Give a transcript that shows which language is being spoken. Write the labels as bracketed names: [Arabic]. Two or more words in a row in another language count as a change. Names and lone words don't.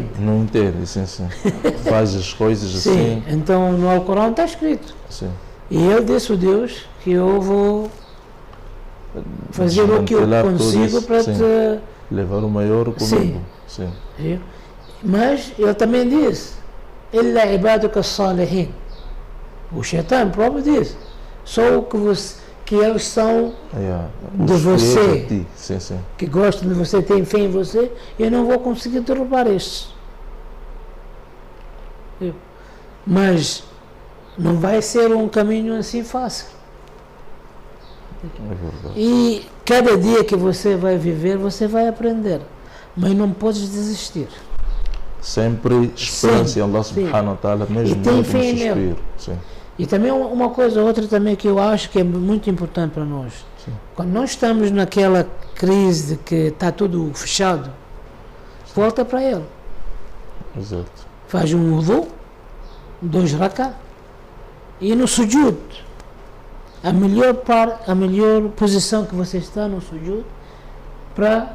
[Portuguese] Não entende, sim. Faz as coisas sim, assim. Então no Alcorão está escrito. Sim. E ele disse a Deus que eu vou fazer o que eu consigo para te levar o maior comigo. Sim. Mas ele também disse, [Arabic] إلا عبادك الصالحين. [Portuguese] O Shaitan próprio disse, só que eles são de você, sim. que gostam de você, têm fé em você, eu não vou conseguir derrubar estes. Mas não vai ser um caminho assim fácil. É verdade. E cada dia que você vai viver, você vai aprender. Mas não podes desistir. Sempre esperança em [Arabic] الله سبحانه وتعالى, [Portuguese] mesmo no suspiro. Sim. E também uma coisa, outra também que eu acho que é muito importante para nós. Sim. Quando nós estamos naquela crise de que está tudo fechado, volta para ele. Exato. Faz um wudu, 2 rak'ah, e no sujud, a melhor posição que você está no sujud, para